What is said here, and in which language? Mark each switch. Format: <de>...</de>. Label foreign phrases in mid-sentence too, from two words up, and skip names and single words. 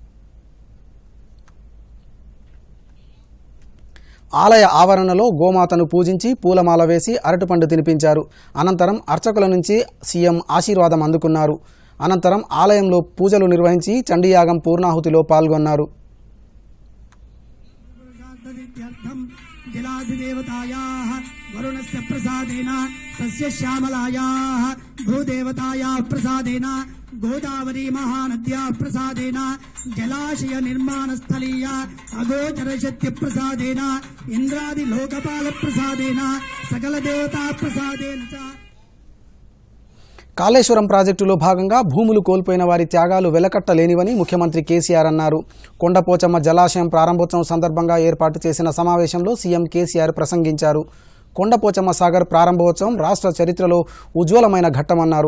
<te>ఆలయ ఆవరణలో గోమాతను పూజించి పూలమాల వేసి అరటిపండు తినిపించారు. అనంతరం అర్చకుల నుంచి సీఎం ఆశీర్వాదం అందుకున్నారు. అనంతరం ఆలయంలో పూజలు నిర్వహించి చండీయాగం పూర్ణాహుతిలో పాల్గొన్నారు.</te> <sa>जलाधिदेवतायाः वरुणस्य प्रसादेन तस्य श्यामलायाः भूदेवतायाः प्रसादेन गोदावरी महानद्याः प्रसादेन जलाशय निर्माणस्थलीय अगोचरशक्ति प्रसादेन इंद्रादि लोकपाल प्रसादेन सकल देवता प्रसादेन च</sa> <te>కాళేశ్వరం ప్రాజెక్టులో భాగంగా భూములు కోల్పోయిన వారి త్యాగాలు వెలకట్టలేనివని ముఖ్యమంత్రి కేసీఆర్ అన్నారు. కొండపోచమ్మ జలాశయం ప్రారంభోత్సవం సందర్భంగా ఏర్పాటు చేసిన సమావేశంలో సీఎం కేసీఆర్ ప్రసంగించారు. కొండపోచమ్మ సాగర్ ప్రారంభోత్సవం రాష్ట్ర చరిత్రలో ఉజ్వలమైన ఘట్టమన్నారు.</te>